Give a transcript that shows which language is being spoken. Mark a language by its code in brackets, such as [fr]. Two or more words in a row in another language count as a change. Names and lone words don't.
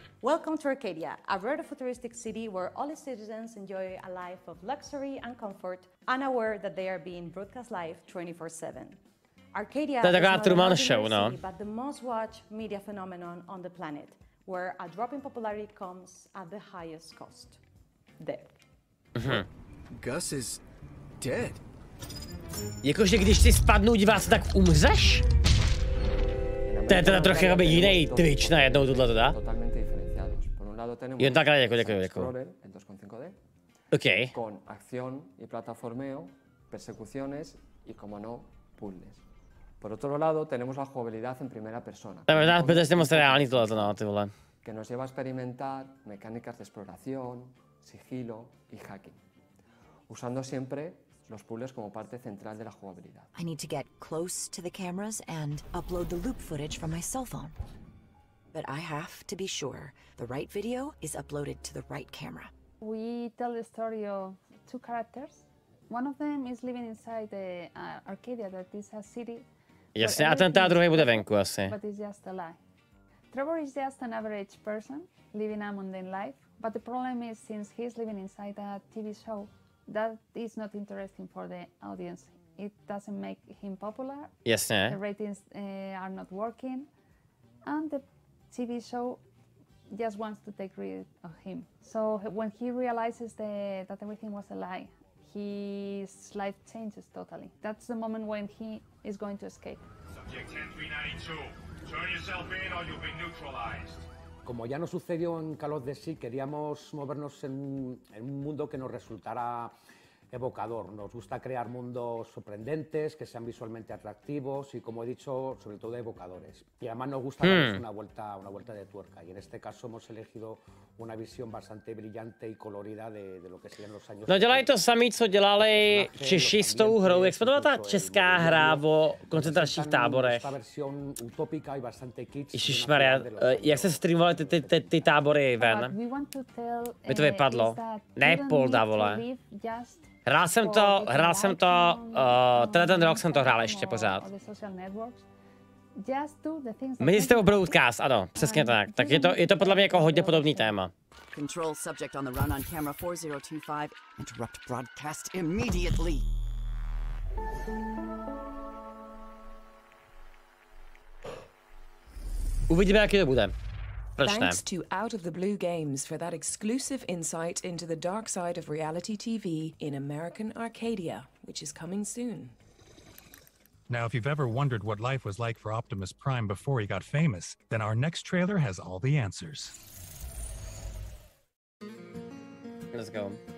[en] Welcome to Arcadia, a rare futuristic city where all its citizens enjoy a life of luxury and comfort, unaware that they are being broadcast live 24/7. Arcadia is not an ordinary city, but the most watched media phenomenon on the planet, where a drop in popularity comes at the highest cost. Death. Gus is dead. [cs] Jakože když si spadnou diváci, tak umřeš? To je teda trochu jakoby jiný Twitch najednou tohle dá? Jen takhle, děkuji. Ok. [es] Con acción y plataformeo, persecuciones y, como no, puzzles. Por otro lado, tenemos la jugabilidad en primera persona. [cs] To je možná zbytečně moc reálný tohle, no, ty vole. [es] Que nos lleva a experimentar mecánicas de exploración, sigilo y hacking, usando siempre los puzzles como parte central de la jugabilidad. [en] I need to get close to the cameras and upload the loop footage from my cell phone. But I have to be sure the right video is uploaded to the right camera. We tell the story of two characters. One of them is living inside the Arcadia, that is a city. [cs] Jasně, a ten druhý bude venku asi. [en] But it's just a lie. Trevor is just an average person living a mundane life, but the problem is since he's living inside a TV show, that is not interesting for the audience. It doesn't make him popular. [cs] Jasně. [en] The ratings are not working, and the TV show just wants to take rid of him. So when he realizes that everything was a lie, his life changes totally. That's the moment when he is going to escape. Subject 10392, turn yourself in or you'll be neutralized. [es] Como ya nos sucedió en Call of Duty, queríamos movernos en un mundo que nos resultara evocador. Nos gusta crear mundos sorprendentes, que sean visualmente atractivos y, como he dicho, sobre todo evocadores. Y además nos gusta darles una vuelta de tuerca. Y en este caso hemos elegido una visión bastante brillante y colorida de lo que serían los años. [cs] No dělají to samý, co dělali Češi s tou hrou. Jak se jmenovala ta česká hra o koncentračních táborech? Ježišmarja, jak se streamovaly ty tábory ven? Mi to vypadlo. Ne Polda, vole. Hrál jsem to, ten rok jsem to hrál ještě pořád. Myslíte jste o broadcast, ano, přesně tak. Tak je to podle mě jako hodně podobný téma. [en] Control subject on the run on camera 4025. Interrupt broadcast immediately. [cs] Uvidíme, jaký to bude. [en] Thanks to Out of the Blue Games for that exclusive insight into the dark side of reality TV in American Arcadia, which is coming soon. Now, if you've ever wondered what life was like for Optimus Prime before he got famous, then our next trailer has all the answers. Let's go.